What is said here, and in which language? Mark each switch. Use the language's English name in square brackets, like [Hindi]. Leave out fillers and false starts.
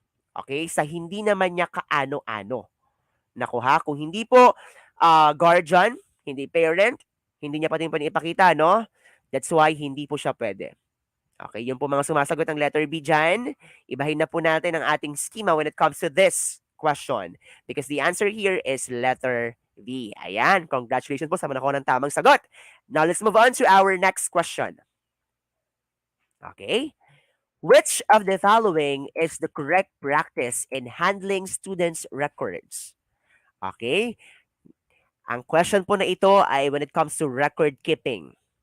[Filipino] Okay, sa hindi naman niya kaano-ano. Naku ha, kung hindi po guardian, hindi parent, hindi niya pati pwedeng ipakita, no? [English] That's why [Filipino] hindi po siya pwede. Okay, yun po mga sumasagot ng letter B dyan. Ibahin na po natin ang ating schema when it comes to this question. [English] Because the answer here is letter B. [Filipino] Ayan, congratulations po sa mga nakuha ng tamang sagot. [English] Now, let's move on to our next question. Okay? Which of the following is the correct practice in handling students' records? Okay? [Filipino] Ang question po na ito ay [English] when it comes to record keeping.